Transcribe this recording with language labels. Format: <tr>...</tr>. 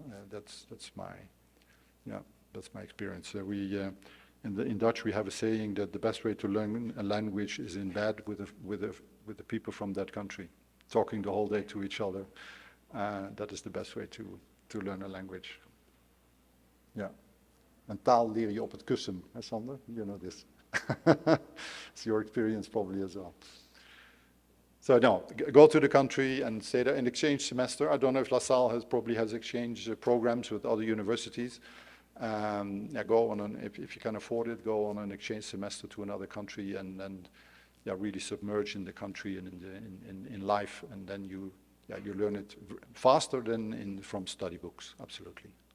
<en>That's my experience. In Dutch we have a saying that the best way to learn a language is in bed with the people from that country, talking the whole day to each other. That is the best way to learn a language. Yeah.</en> <nl>En taal leer je op het kussen, hè, Sander?</nl> <en>You know this. It's your experience probably as well. So no, go to the country and stay there. An exchange semester. I don't know if La Salle probably has exchange programs with other universities. Yeah, go on if you can afford it, go on an exchange semester to another country and yeah, really submerge in the country and in life, and then you learn it faster than from study books. Absolutely.</en>